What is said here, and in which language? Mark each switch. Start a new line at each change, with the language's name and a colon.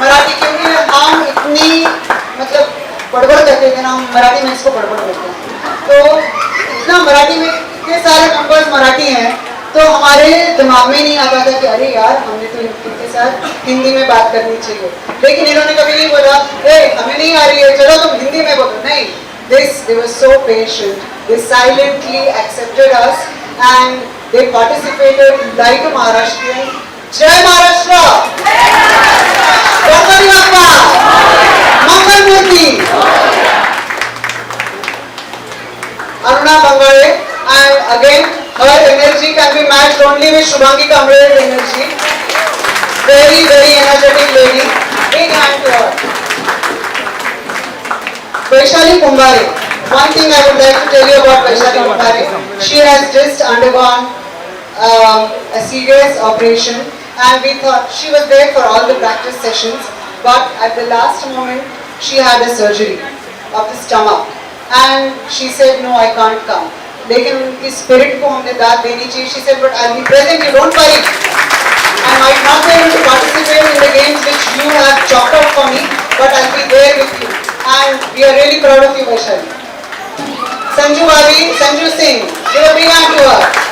Hindi: मराठी क्योंकि हम इतनी मतलब बड़बड़ करते थे ना, हम मराठी में इसको बड़बड़ करते हैं, तो इतना मराठी में इतने सारे नंबर्स मराठी हैं, तो हमारे दिमाग में नहीं आता था कि अरे यार हमने तो इनके साथ हिंदी में बात करनी चाहिए, लेकिन इन्होंने कभी नहीं बोला हमें नहीं आ रही है चलो तुम हिंदी में बोलो, नहीं,
English: they were so patient, they silently accepted us and they participated like a Maharashtrian. Jai Maharashtra, Ganpati Bappa, Mangal Murti, Aruna Bangale, and again her energy can be matched only with Shubhangi Kamle's energy. Very, very energetic lady. Big hand to her. Vaishali Kumbhare. One thing I would like to tell you about Vaishali Kumbhare. She has just undergone a serious operation, and we thought she was there for all the practice sessions, but at the last moment she had a surgery of the stomach, and she said no, I can't come.
Hindi: लेकिन उनकी spirit को हमने दाद देनी चाहिए.
English: She said, but I'll be present. You don't worry. I might not be able to participate in the games which you have chalked out for me, but I'll be there with you. And we are really proud of you, Vaishali. Sanju Bhabi, Sanju Singh, give a big hand to her.